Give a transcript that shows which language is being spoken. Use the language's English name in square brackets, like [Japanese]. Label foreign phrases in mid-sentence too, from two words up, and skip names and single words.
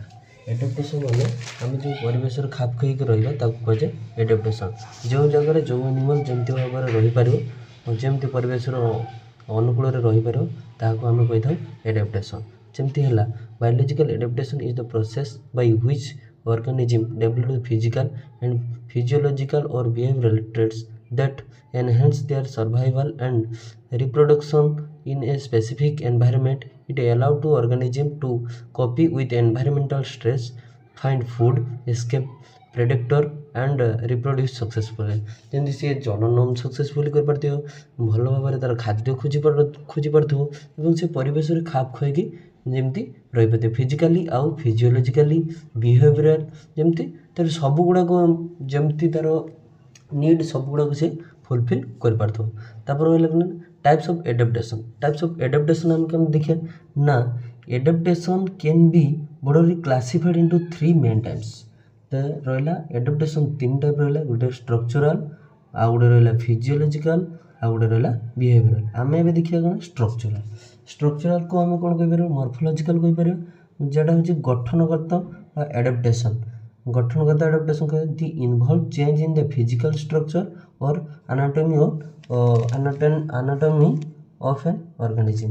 [Odia] ଆଡାପ୍ଟେସନ୍ ମାନେ ଆମେ ଯେଉଁ ପରିବେଶରେ ଖାପ ଖୁଆଇକି ରହିବା ତାକୁ କୁହାଯାଏ ଆଡାପ୍ଟେସନ୍। ଯେଉଁ ଜାଗାରେ ଯେଉଁ ଆନିମାଲ୍ ଯେମିତି ଭାବରେ ରହିପାରିବ, ଯେମିତି ପରିବେଶର ଅନୁକୂଳରେ ରହିପାରିବ ତାହାକୁ ଆମେ କହିଥାଉ ଆଡାପ୍ଟେସନ୍। ଯେମିତି ହେଲା [English] biological adaptation is the process by which organism develop physical and physiological or behavioral traits that enhance their survival and reproduction in a specific environment. It allows to organism to cope with environmental stress, find food, escape predator and reproduce successfully। [Odia] ଯେମିତି ସିଏ ଜନନ ସକ୍ସେସଫୁଲି କରିପାରୁଥିବ, ଭଲ ଭାବରେ ତା'ର ଖାଦ୍ୟ ଖୋଜି ପାରୁଥିବ ଏବଂ ସେ ପରିବେଶରେ ଖାପ ଖୁଆଇକି ଯେମିତି ରହିପାରିବ ଫିଜିକାଲି ଆଉ [English] physiologically behavioral, [Odia] ଯେମିତି ତା'ର ସବୁଗୁଡ଼ାକ ଯେମିତି ତା'ର ନିଡ୍ ସବୁଗୁଡ଼ାକ ସେ ଫୁଲଫିଲ୍ କରିପାରୁଥିବ। ତାପରେ ରହିଲା କ'ଣ [English] types of adaptation. types of adaptation [Odia] ଆମେ କେମିତି ଦେଖିବା ନା, [English] adaptation can be broadly classified into 3 main types। [Odia] ତ ରହିଲା ଆଡାପ୍ଟେସନ୍ 3 ଟାଇପ୍ ରହିଲା, ଗୋଟେ ଷ୍ଟ୍ରକ୍ଚରାଲ, ଆଉ ଗୋଟେ ରହିଲା ଫିଜିଓଲୋଜିକାଲ, ଆଉ ଗୋଟେ ରହିଲା ବିହେଭିଅରାଲ। ଆମେ ଏବେ ଦେଖିବା କ'ଣ ଷ୍ଟ୍ରକ୍ଚରାଲ। ଷ୍ଟ୍ରକ୍ଚରାଲକୁ ଆମେ କ'ଣ କହିପାରିବା, ମର୍ଫୋଲୋଜିକାଲ କହିପାରିବା, ଯେଉଁଟା ହେଉଛି ଗଠନଗତ ଆଡାପ୍ଟେସନ୍। ଗଠନଗତ ଆଡାପ୍ଟେସନ୍ କହିବା [English] they involve change in the physical structure or anatomy of an organism.